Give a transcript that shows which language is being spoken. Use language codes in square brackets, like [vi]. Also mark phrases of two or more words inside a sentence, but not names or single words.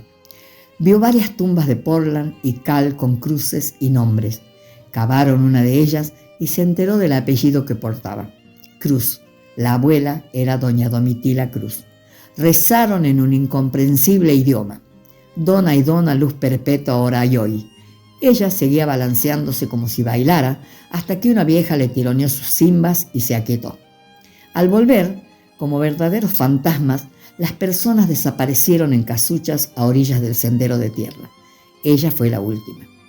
[es] Vio varias tumbas de Portland y cal con cruces y nombres. Cavaron una de ellas y se enteró del apellido que portaba: Cruz. La abuela era doña Domitila Cruz. Rezaron en un incomprensible idioma: Dona y dona luz perpetua ora y hoy. Ella seguía balanceándose como si bailara hasta que una vieja le tironeó sus cimbas y se aquietó. Al volver, como verdaderos fantasmas, las personas desaparecieron en casuchas a orillas del sendero de tierra. Ella fue la última.